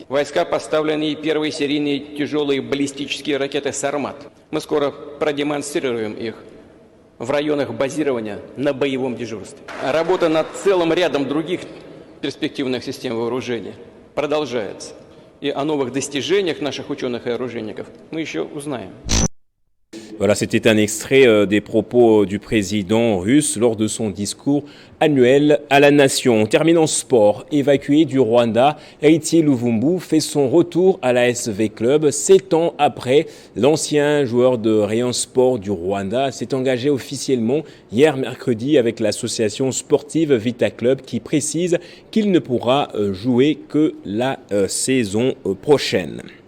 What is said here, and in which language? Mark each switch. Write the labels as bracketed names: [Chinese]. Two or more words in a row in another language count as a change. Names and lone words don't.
[Russian] Войска поставлены первые серийные тяжелые баллистические ракеты «Сармат». Мы скоро продемонстрируем их в районах базирования на боевом дежурстве. Работа над целым рядом других перспективных систем вооружения продолжается. И о новых достижениях наших ученых и оружейников мы еще узнаем. [French] Voilà, c'était un extrait des propos du président russe lors de son discours annuel à la nation. Terminant sport, évacué du Rwanda, Héritier Luvumbu fait son retour à la SV Club. 7 ans après, l'ancien joueur de Rayon Sport du Rwanda s'est engagé officiellement hier mercredi avec l'association sportive Vita Club qui précise qu'il ne pourra jouer que la saison prochaine.